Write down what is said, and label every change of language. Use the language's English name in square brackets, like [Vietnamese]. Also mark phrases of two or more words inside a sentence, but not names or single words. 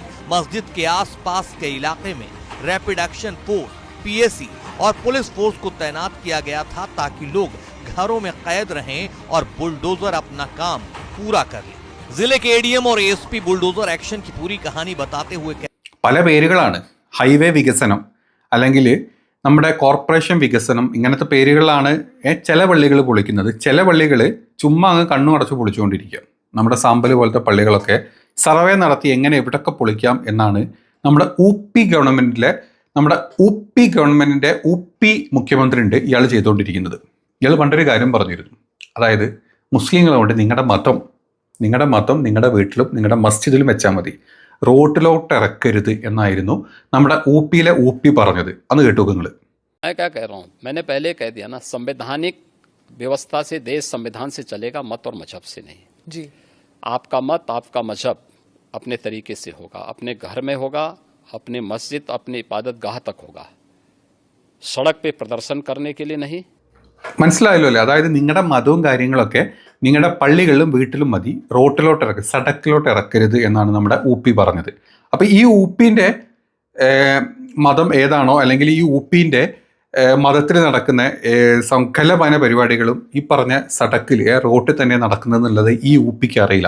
[Hindi] मस्जिद के आसपास के इलाके में रैपिड एक्शन फोर्स, पीएसी और पुलिस फोर्स को तैनात किया गया था ताकि लोग घरों में कैद रहें और बुलडोजर अपना काम पूरा कर ले। जिले के एडीएम और एएसपी बुलडोजर एक्शन की पूरी कहानी बताते हुए [Malayalam] പല പേരുകളാണ്. ഹൈവേ വികസനം അല്ലെങ്കിൽ നമ്മുടെ കോർപ്പറേഷൻ വികസനം, ഇങ്ങനത്തെ പേരുകളാണ് ചില പള്ളികൾ പൊളിക്കുന്നത്. ചില പള്ളികൾ ചുമ്മാ അങ്ങ് കണ്ണു അടച്ചു പൊളിച്ചുകൊണ്ടിരിക്കുക. നമ്മുടെ സാമ്പല് പോലത്തെ പള്ളികളൊക്കെ സർവേ നടത്തി എങ്ങനെ എവിടൊക്കെ പൊളിക്കാം എന്നാണ് നമ്മുടെ ഗവൺമെന്റിന്റെ ഊപ്പി മുഖ്യമന്ത്രി ഉണ്ട്, ഇയാൾ ചെയ്തുകൊണ്ടിരിക്കുന്നത്. ഇയാൾ പണ്ടൊരു കാര്യം പറഞ്ഞിരുന്നു. അതായത് മുസ്ലിങ്ങളുകൊണ്ട് നിങ്ങളുടെ മതം നിങ്ങളുടെ വീട്ടിലും നിങ്ങളുടെ മസ്ജിദിലും വെച്ചാൽ മതി, റോട്ടിലോട്ട് ഇറക്കരുത് എന്നായിരുന്നു നമ്മുടെ ഊപ്പി പറഞ്ഞത്. അന്ന് കേട്ടു നിങ്ങൾ. [Hindi] मैं क्या कह रहा हूँ, मैंने पहले कह दिया ना, संवैधानिक व्यवस्था से देश संविधान से चलेगा, मत और मजहब से नहीं जी। आपका मत, आपका मजहब अपने तरीके से होगा, अपने घर में होगा, अपने मस्जिद, अपने इबादत गाह तक होगा, सड़क पे प्रदर्शन करने के लिए नहीं। [Malayalam] മനസ്സിലായല്ലോ അല്ലേ? അതായത് നിങ്ങളുടെ മതവും കാര്യങ്ങളൊക്കെ നിങ്ങളുടെ പള്ളികളിലും വീട്ടിലും മതി, റോട്ടിലോട്ട് സടക്കിലോട്ട് ഇറക്കരുത് എന്നാണ് നമ്മുടെ ഊപ്പി പറഞ്ഞത്. അപ്പോൾ ഈ ഊപ്പിൻ്റെ മതം ഏതാണോ, അല്ലെങ്കിൽ ഈ ഊപ്പിൻ്റെ മതത്തിൽ നടക്കുന്ന സകലമായ പരിപാടികളും ഈ പറഞ്ഞ സടക്കിൽ റോട്ടിൽ തന്നെ നടക്കുന്നതെന്നുള്ളത് ഈ ഊപ്പിക്ക് അറിയില്ല.